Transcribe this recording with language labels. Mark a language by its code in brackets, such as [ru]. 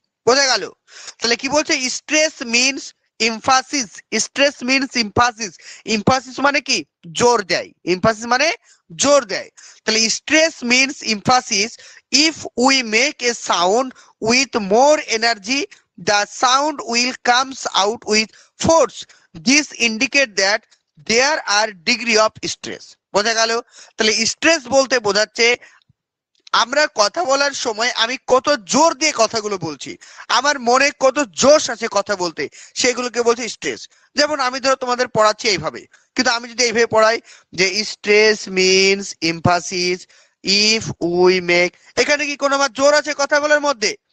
[bn] বোঝা গেল? তাহলে কি বলছে, [en] Stress means emphasis. Stress means emphasis. [bn] ইমফাসিস মানে কি, জোর দেয়। ইমফাসিস মানে জোর দেয়। [en] তাহলে stress means emphasis if we make a sound with more energy the sound will comes out with force. This indicate that there are degree of stress. [bn] বোঝা গেল? তাহলে স্ট্রেস বলতে বোঝাচ্ছে আমরা কথা বলার সময় আমি কত জোর দিয়ে কথাগুলো বলছি, আমার মনে কত জোশ আছে কথা বলতে, সেগুলোকে বলছে স্ট্রেস। যেমন আমি ধরো তোমাদের পড়াচ্ছি এইভাবে, কিন্তু আমি যদি এইভাবে পড়াই যে [en] stress means emphasis if we make, [bn] এখানে কি কোনো আমার জোর আছে কথা বলার মধ্যে?